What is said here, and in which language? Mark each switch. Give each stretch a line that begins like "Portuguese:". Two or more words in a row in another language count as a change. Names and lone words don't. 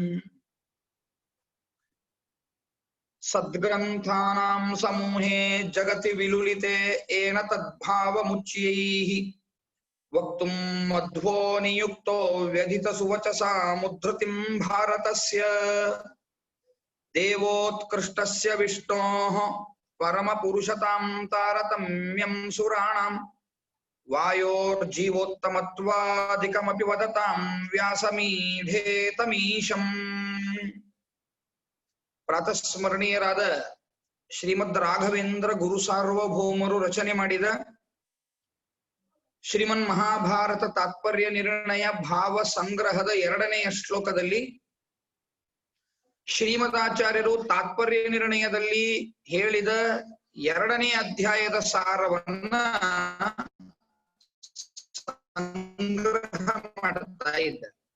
Sanskrit: सद्ग्रन्थानां समूहे जगति विलुलिते येन तद्भावमुच्यैः वक्तुं मध्वो नियुक्तो व्यधितसुवचसा मुद्धृतिं भारतस्य। देवोत्कृष्टस्य विष्णोः परमपुरुषतां तारतम्यं सुराणां वायोर्जीवोत्तमत्वादिकमपि वदतां व्यासमीढे तमीशम्।
Kannada: ಪ್ರಾತಸ್ಮರಣೀಯರಾದ ಶ್ರೀಮದ್ ರಾಘವೇಂದ್ರ ಗುರು ಸಾರ್ವಭೌಮರು ರಚನೆ ಮಾಡಿದ ಶ್ರೀಮನ್ ಮಹಾಭಾರತ ತಾತ್ಪರ್ಯ ನಿರ್ಣಯ ಭಾವ ಸಂಗ್ರಹದ 2ನೆಯ ಶ್ಲೋಕದಲ್ಲಿ ಶ್ರೀಮದಾಚಾರ್ಯರು ತಾತ್ಪರ್ಯ ನಿರ್ಣಯದಲ್ಲಿ ಹೇಳಿದ 2ನೇ ಅಧ್ಯಾಯದ ಸಾರವನ್ನ ಸಂಗ್ರಹ ಮಾಡುತ್ತಾ ಇದ್ದಾರೆ.